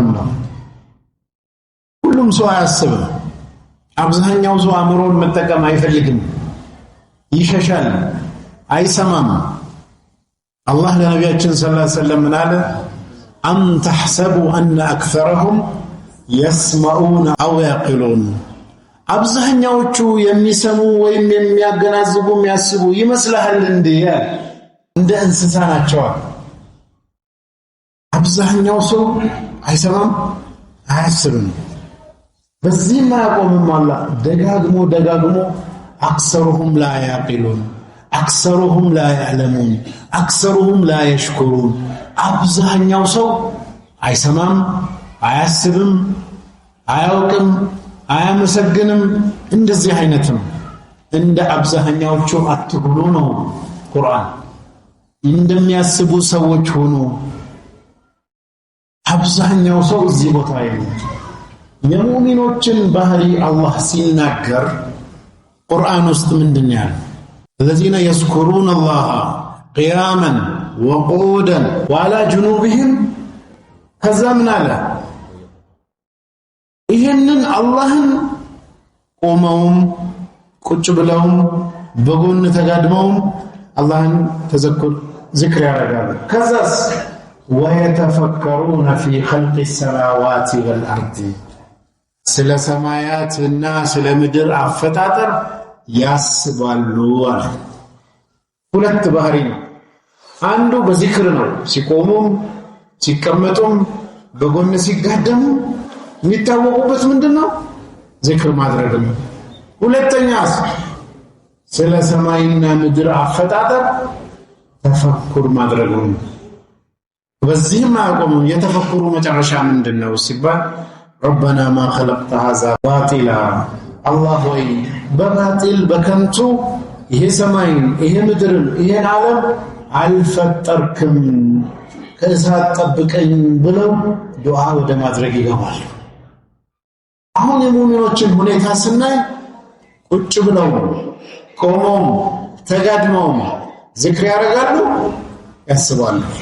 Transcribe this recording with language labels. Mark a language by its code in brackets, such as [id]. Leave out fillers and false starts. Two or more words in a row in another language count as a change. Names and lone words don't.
[am] ነው ሁሉም ሰው አያስብም አብዛኛው ሰው አእምሮን መጠቀም አይፈልግም ይሸሻል አይሰማም አላህ ለነቢያችን [ar] صلى الله عليه وسلم [am] ምን አለ [ar] أم تحسب أن أكثرهم يسمعون أو يعقلون [am] አብዛኛዎቹ የሚሰሙ ወይም የሚያገናዝቡ የሚያስቡ ይመስልሃል እንደ እንስሳ ናቸው አብዛኛው ሰው አይሰማም አያስብም በዚህ ማቆምም አላህ ደጋግሞ [ar] أكثرهم لا يعقلون أكثرهم لا يعلمون أكثرهم لا يشكرون [am] አብዛኛው ሰው አይሰማም አያስብም አያውቅም አያመሰግንም እንደዚህ አይነትም እንደ አብዛኛዎቹ አትሁኑ ነው ቁርአን እንደሚያስቡ ሰዎች ሆኑ አብዛኛው ሰው እዚህ ቦታ ይሁን የሙእሚኖችን ባህሪ አላህ ሲናገር ቁርአን ውስጥ ምንድነው ያለው [ar] الذين يذكرون الله قياما وقعودا وعلى جنوبهم [am] ከዛምን አለ ይሄንን አላህን ቆመውም ቁጭ ብለውም በጎን ተጋድመውም አላህን ተዘክር ዚክር ያደርጋሉ ከዛስ [ar] ويتفكرون في خلق السماوات والارض [am] ስለ ሰማያትና ስለ ምድር አፈጣጠር ያስባሉ አለ ሁለት ባህሪ ነው አንዱ በዚክር ነው ሲቆሙም ሲቀመጡም በጎን ሲጋደሙ የሚታወቁበት ምንድነው ዚክር ማድረግ ነው ሁለተኛስ ስለ ሰማይና ምድር አፈጣጠር ተፈኩር ማድረግ ነው በዚህም አቆሙ የተፈኩሩ መጨረሻ ምንድነው ሲባል [ar] ربنا ما خلقت هذا باطلا الله [am] ወይ በባጢል በከንቱ ይሄ ሰማይን ይሄ ምድርን ይሄን ዓለም አልፈጠርክም ከእሳት ጠብቀኝ ብለው ዱዓ ወደ ማድረግ ይገባሉ አሁን የሙእሚኖችን ሁኔታ ስናይ ቁጭ ብለው ቆመው ተጋድመው ዚክር ያደርጋሉ ያስባሉ